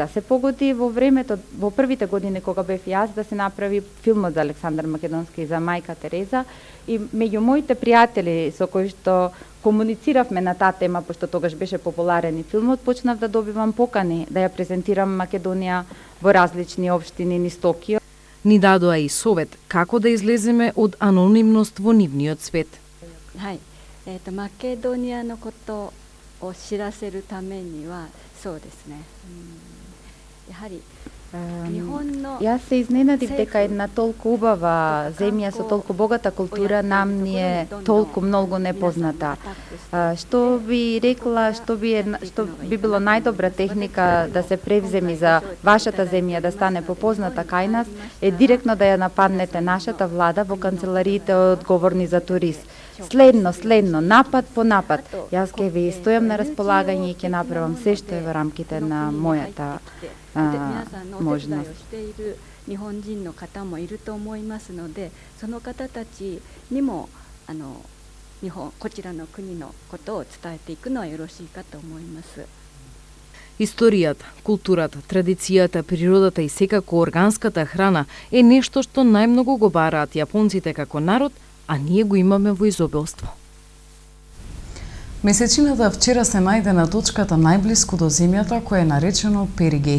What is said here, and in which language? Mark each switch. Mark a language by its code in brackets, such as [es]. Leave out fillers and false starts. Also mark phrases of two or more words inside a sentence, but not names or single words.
[mk] Се погоди во времето, во првите години кога бев јас, да се направи филмот за Александар Македонски и за мајка Тереза, и меѓу моите пријатели со кои што комунициравме на таа тема, пошто тогаш беше популарен и филмот, почнав да добивам покани да ја презентирам Македонија во различни општини низ Токио. Ни дадоа и совет како да излеземе од анонимност во нивниот свет. [ja] はい、マケドニアのことを知らせるためにはそうですね、やはり日本の [mk] Јас се изненадив дека една толку убава земја со толку богата култура нам ни е толку многу непозната. Што би рекла, што би било најдобра техника да се превземи за вашата земја да стане попозната кај нас, е директно да ја нападнете нашата влада во канцелариите одговорни за турист. Следно, напад по напад. Јас ќе ви стојам на располагање и ќе направам се што е во рамките на мојата можност. [ja] 日本人の方もいると思いますので、その方たちにもこちらの国のことを伝えていくのはよろしいかと思います。 [mk] Историјата, културата, традицијата, природата и секако органската храна е нешто што најмногу го бараат јапонците како народ, а ние го имаме во изобилство. Месечината вчера се најде на точката најблиску до земјата, која е наречено Перигеј.